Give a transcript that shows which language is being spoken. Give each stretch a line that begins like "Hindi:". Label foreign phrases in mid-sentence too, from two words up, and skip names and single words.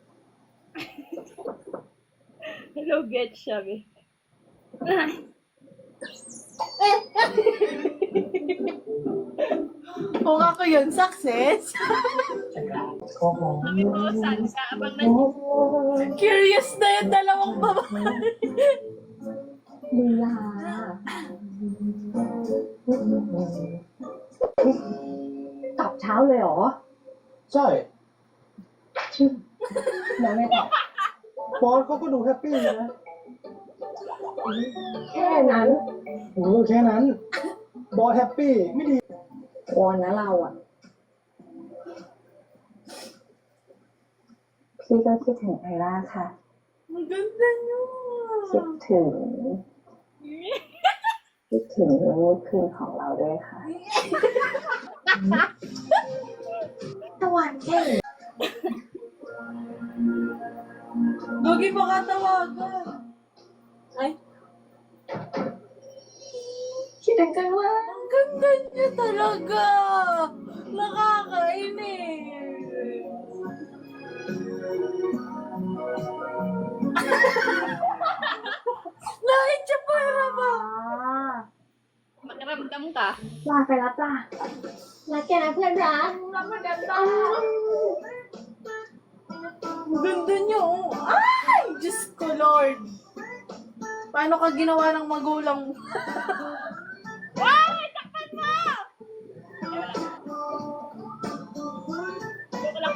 Filipino: Hello, get sabi. Kung ako yun, success. Sabi ko, saan ka? Abang na Curious na yung dalawang babae.
Thai: ลีลา กลับเช้าเลยเหรอ ใช่ แล้วไม่ตอบบ อสเขาก็ดูแฮปปี้นะ แค่นั้น แค่นั้น บอสแฮปปี้ไม่ดี วอนนะเราอ่ะ พี่ก็คิดถึงไอร่าค่ะ
Filipino: Ang ganda niya.
Thai: คิดถึง คิดถึงเมื่อคืนของเราด้วยค่ะ ตะวันเก่ง
Filipino: Gagi, baka tawagan. Ay,
Thai: คิดถึงจังเลย
Filipino: ang ganda niya talaga. Nakakainis. Lahit siya para ba? Makiramdam ka.
Thai: ลาไปแล้วจ้ะรักแกนะเพื่อนรัก
Filipino: Ang ganda niya, oh. Ay! Diyos ko, Lord. Paano ka ginawa ng magulang mo? Ay! Takpan mo! Joke lang.